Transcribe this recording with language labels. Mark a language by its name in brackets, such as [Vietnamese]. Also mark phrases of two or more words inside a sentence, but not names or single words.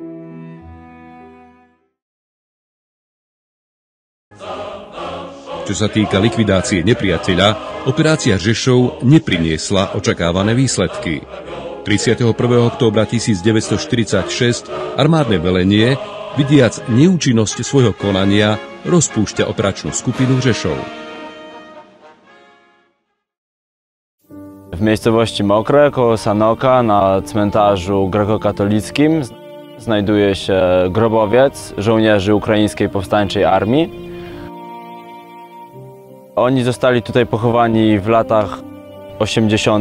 [Slovak] Čo sa týka likvidácie nepriateľa, operácia Řešov nepriniesla očakávané výsledky. 31. októbra 1946 armádne velenie, vidiac neúčinnosť svojho konania, rozpúšťa operačnú skupinu Řešov. [Polish] W miejscowości Mokre koło Sanoka na cmentarzu grekokatolickim znajduje się grobowiec żołnierzy Ukraińskiej Powstańczej Armii. Oni zostali tutaj pochowani w latach 80.